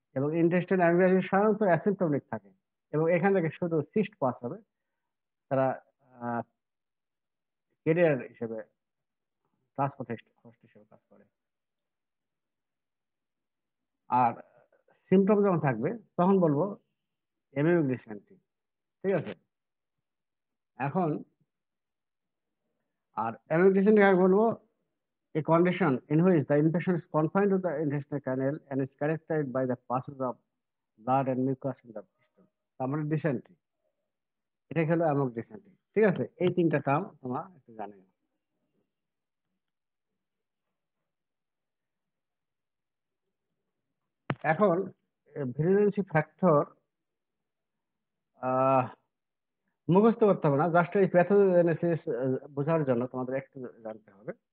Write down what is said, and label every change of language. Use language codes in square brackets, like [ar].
[bn] এবং intestinal amoebiasis সাধারণত asymptomatic থাকে এবং এখান থেকে শুধু সিস্ট পাস হবে, তারা ক্যারিয়ার হিসেবে ট্রান্সপোর্ট হোস্ট হিসেবে কাজ করে। আর সিমটম যখন থাকবে তখন বলবো অ্যামিবিক ডিসেন্ট্রি, ঠিক আছে? এখন আর অ্যামিবিক ডিসেন্ট্রি কাকে বলবো, [en] a condition in which the infection is confined to the intestinal canal and is characterized by the passage of blood and mucus in the system. [bn] তারপরে ডিসেন্ট্রি, এটা হলো অ্যামিবিক ডিসেন্ট্রি, ঠিক আছে? এই তিনটা টার্ম তোমরা একটু জানো। এখন ভিরুলেন্সি ফ্যাক্টর মুখস্থ করতে হবে না, জাস্ট এই প্যাথোজেনেসিস বোঝার জন্য তোমাদের একটু জানতে হবে।